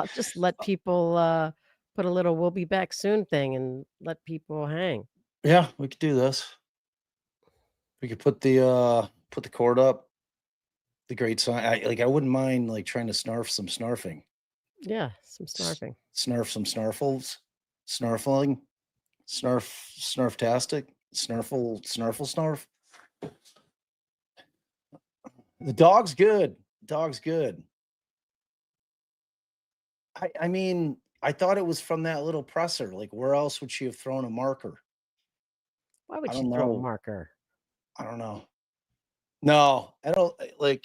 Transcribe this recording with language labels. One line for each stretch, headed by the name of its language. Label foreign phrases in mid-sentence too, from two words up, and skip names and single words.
English: I'll just let people put a little "we'll be back soon" thing and let people hang. Yeah, we could do this. We could put the cord up. The great sign. I wouldn't mind like trying to snarf some snarfing. Yeah, some snarfing. Snarf some snarfles. Snarfling. Snarftastic. Snarf. The dog's good. Dog's good. I mean, I thought it was from that little presser. Like, where else would she have thrown a marker? Why would I she don't throw a know. marker? I don't know. No, I don't like.